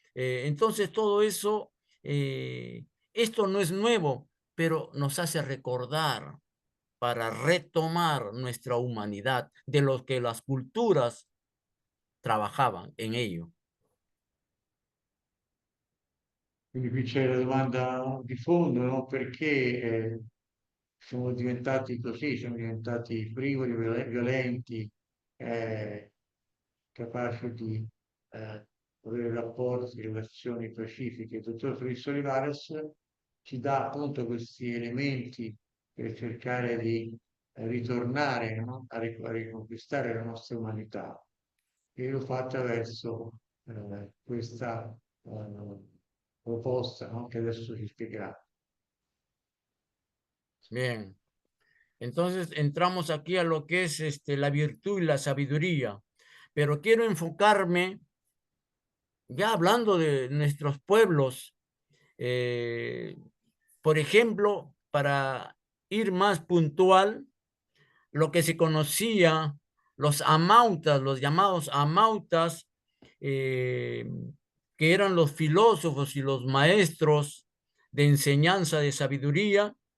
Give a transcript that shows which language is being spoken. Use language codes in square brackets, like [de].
[es] Entonces todo eso, esto no es nuevo, pero nos hace recordar para retomar nuestra humanidad de lo que las culturas trabajaban en ello. [it] Quindi qui c'è la domanda di fondo, no? Perché siamo diventati così, siamo diventati frivoli, violenti, eh, capaci di avere rapporti, relazioni pacifiche. Il dottor Felice Olivares ci dà appunto questi elementi per cercare di ritornare, no? A riconquistare la nostra umanità e lo fa attraverso questa proposta, no? Che adesso ci spiegherà. [es] Bien, entonces entramos aquí a lo que es la virtud y la sabiduría, pero quiero enfocarme, ya hablando de nuestros pueblos, eh, por ejemplo, para ir más puntual, lo que se conocía, los amautas, los llamados amautas, eh, que eran los filósofos y los maestros de enseñanza de sabiduría,